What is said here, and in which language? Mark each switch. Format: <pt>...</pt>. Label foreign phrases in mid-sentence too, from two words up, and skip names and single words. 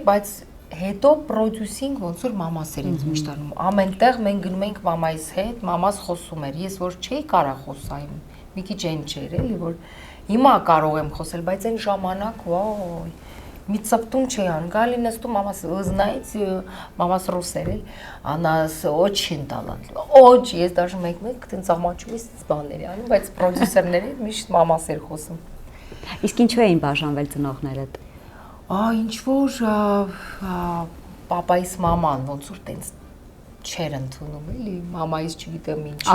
<hy>բայց հետո պրոդյուսինգ ոնց որ մամաս էր ինձ միշտ անում ամենտեղ մենք գնում ենք մամայիս հետ մամաս խոսում էր ես որ չէի կարող խոսալ մի քիչ այն չէր էլի որ հիմա կարող եմ խոսել բայց այն ժամանակ վայ մի ծպտում չի ան, գալի նստում, знаете, մամաս ռուս էր, անաս</hy> <ru>очень талантлив, очень,</ru> <hy>ես даже մեկ տենց ամաչում ես բաների անում, բայց պրոդյուսերների միշտ մամաս էր խոսում։ Իսկ ինչու էին բաժանվել ծնողներդ։ Ինչ որ պապայիս մաման ոնց որ տենց չեր ընդունում, էլի, մամայիս չգիտեմ ինչի։</hy>